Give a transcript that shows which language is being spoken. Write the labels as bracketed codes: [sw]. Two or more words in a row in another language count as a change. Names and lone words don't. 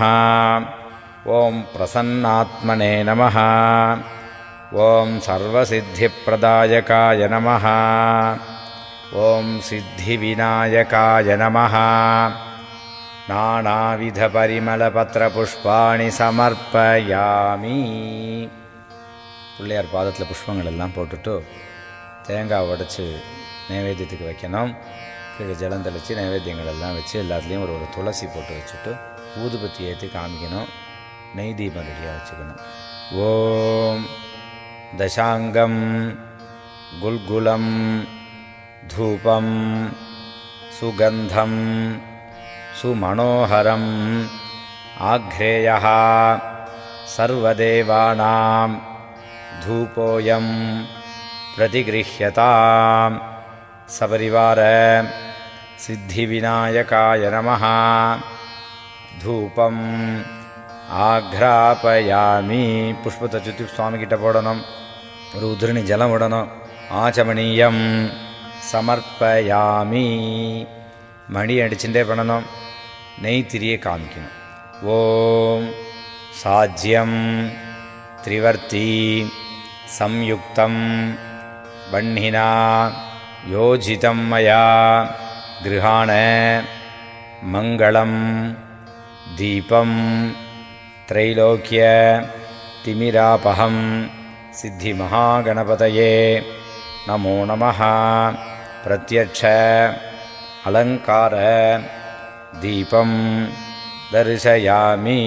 [sa] ओं प्रसन्नात्मने नमः। ओं सर्वसिद्धिप्रदायकाय नमः। ओं सिद्धिविनायकाय नमः। नानाविधपरिमलपत्रपुष्पाणि समर्पयामि. [ta] பிள்ளையார் பாதத்தில் புஷ்பங்கள் எல்லாம் போட்டுட்டு தேங்காய் உடைச்சி நைவேத்தியத்துக்கு வைக்கணும். கீழே ஜலம் தெளித்து நைவேத்தியங்கள் எல்லாம் வச்சு எல்லாத்துலேயும் ஒரு துளசி போட்டு வச்சுட்டு ஊதுபத்தி ஏற்றி காமிக்கணும். நெய் தீபம் ரெடியாக வச்சுக்கணும். [sa] ॐ दशाङ्गं गुग्गुलं धूपं सुगन्धं सुमनोहरम् आघ्रेयः सर्वदेवानाम् धूपोऽयं प्रतिगृह्यताम्. सपरिवार सिद्धिविनायकाय नमः. धूपम् आघ्रापयामि. [ta] पुष्पத்தை சுற்றி சுவாமி கிட்ட போடணும். ஒரு உதிரணி ஜலம் விடணும். [sa] आचमनीयं समर्पयामि. [ta] மணி அடிச்சுட்டே பண்ணணும். நெய் திரியை காமிக்கணும். [sa] ॐ साज्यं त्रिवर्ती संयुक्तं बह्निना योजितं मया गृहाण मंगलं दीपं त्रैलोक्य तिमिरापहम् सिद्धि महागणपतये नमो नमः. प्रत्यक्ष अलंकार दीपं दर्शयामि.